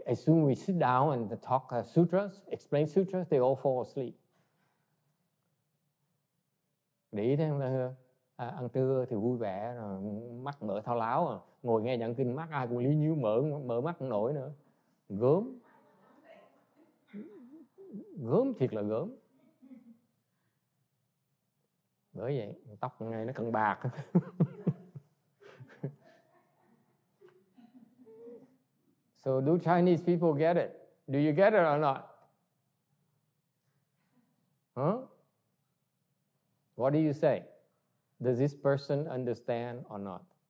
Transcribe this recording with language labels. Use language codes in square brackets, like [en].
[en] As soon as we sit down and talk sutras, explain sutras, they all fall asleep. [vi] Để ý thấy không ta Hương? Ăn trưa thì vui vẻ, rồi mắt mở thao láo, ngồi nghe giảng kinh mắt ai cũng lý nhíu, mở mắt không nổi nữa. Gớm thiệt là gớm. Bởi vậy tóc ngay nó cần bạc. [en] So do Chinese people get it? Do you get it or not? Huh? What do you say? Does this person understand or not?